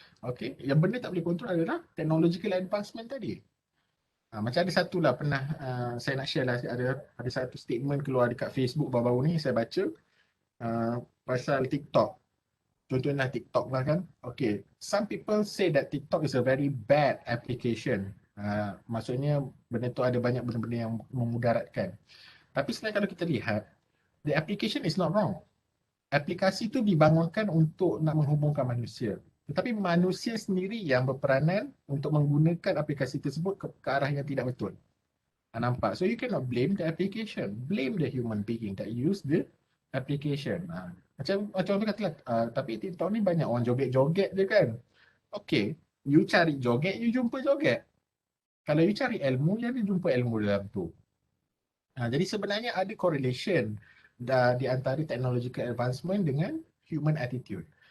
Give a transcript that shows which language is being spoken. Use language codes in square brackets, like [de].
[ms] Okay, yang benda tak boleh kontrol adalah [en] technological advancement [ms] tadi. Macam ada satu lah pernah saya nak share lah, ada satu statement keluar dekat Facebook baru-baru ni saya baca pasal TikTok. Contohnya TikTok lah kan. [en] Okay, some people say that TikTok is a very bad application. [ms] Maksudnya benda tu ada banyak benda-benda yang memudaratkan. Tapi sebenarnya kalau kita lihat, [en] the application is not wrong. [ms] Aplikasi tu dibangunkan untuk nak menghubungkan manusia. Tetapi manusia sendiri yang berperanan untuk menggunakan aplikasi tersebut ke arah yang tidak betul. Nampak? [en] So you cannot blame the application. Blame the human being that use the application. [ms] Macam orang katalah, tapi TikTok ni banyak orang joget-joget je kan. Okay, you cari joget, you jumpa joget. Kalau you cari ilmu, you ada jumpa ilmu dalam tu. Jadi sebenarnya ada correlation di antara [en] technological advancement [ms] dengan [en] human attitude.